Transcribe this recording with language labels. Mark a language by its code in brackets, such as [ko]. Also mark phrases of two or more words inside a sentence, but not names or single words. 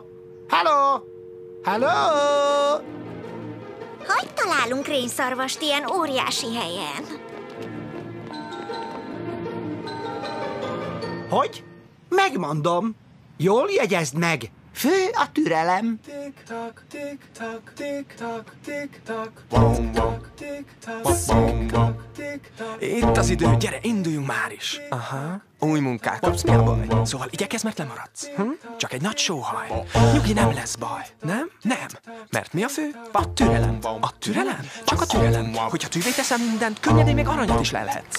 [hu] Halló? Halló? Hogy találunk rénszarvast ilyen óriási helyen? Hogy? Megmondom. Jól jegyezd meg. Fő a türelem. Tik-tak, tik-tak, tik-tak, tik-tak, tik-tak, tik-tak, tik-tak. Itt az idő, gyere, induljunk már is. Aha, új munkát kapsz, mi a baj? Szóval igyekezz, mert lemaradsz. Csak egy nagy sóhaj. Nyugi, nem lesz baj. Nem? Nem. Mert mi a fő? A türelem. A türelem? Csak a türelem. Hogyha tűvé teszem mindent, könnyedén még aranyat is lelhetsz.